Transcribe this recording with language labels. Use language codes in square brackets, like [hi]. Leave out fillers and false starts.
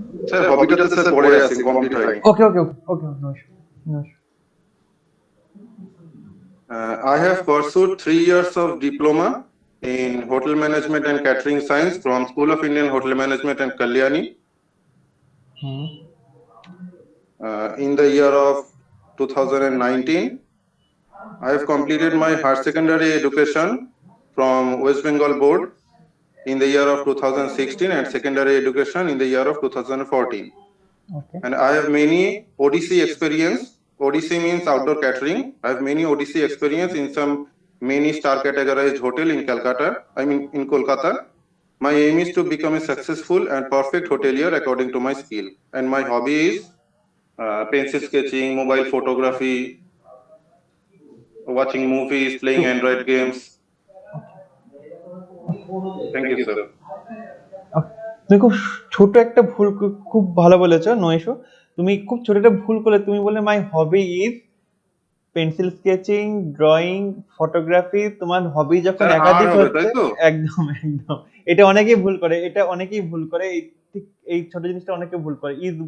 [bn] Sir, hobbyটা তো sir পড়ে আছে, কমপ্লিট হয়নি। [en] Okay, no issue, no issue. I have pursued 3 years of diploma in hotel management and catering science from School of Indian Hotel Management and Kalyani. In the year of 2019, I have completed my higher secondary education from West Bengal Board in the year of 2016 and secondary education in the year of 2014. Okay. And I have many ODC experience. ODC means outdoor catering. I have many ODC experience in some many star categorized hotel in in Kolkata. My aim is to become a successful and perfect hotelier according to my skill. And my hobby is pencil sketching, mobile photography, watching movies, playing Android games. Thank you, sir. [bn] তুমি খুব ছোট একটা ভুল খুব ভালো বলেছো, [en] No issue. [bn] তুমি খুব ছোট একটা ভুল করলে, তুমি বললে [en] My hobby is pencil sketching, drawing, photography. [bn] তোমার হবি যখন স্যার আর একাধিক হবে হচ্ছে, তাই তো? একদম একদম, এটা অনেকেই ভুল করে, এটা অনেকেই ভুল করে, এই ঠিক এই ছোট জিনিসটা অনেকে ভুল করে, ইজ